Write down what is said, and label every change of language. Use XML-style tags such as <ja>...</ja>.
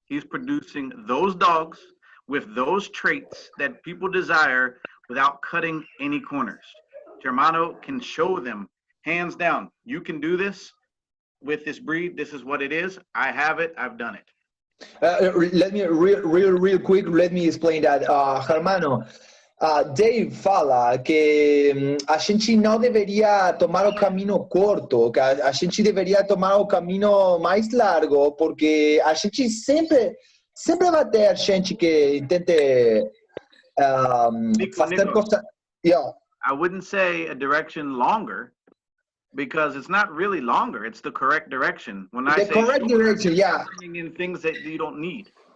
<en>He's producing those dogs with those traits that people desire without cutting any corners. Germano can show them, hands down, you can do this with this breed. This is what it is. I have it. I've done it. Let me real quick. Let me explain that, Germano.</en> <pt>Dave fala que a gente não deveria tomar o caminho curto, que a gente deveria tomar o caminho mais largo, porque a gente sempre vai ter gente que tente fazer coisas.</pt> <en>Yeah. I wouldn't say a direction longer, because it's not really longer. It's the correct direction. When I say correct direction, yeah, bringing in things that you don't need.</en>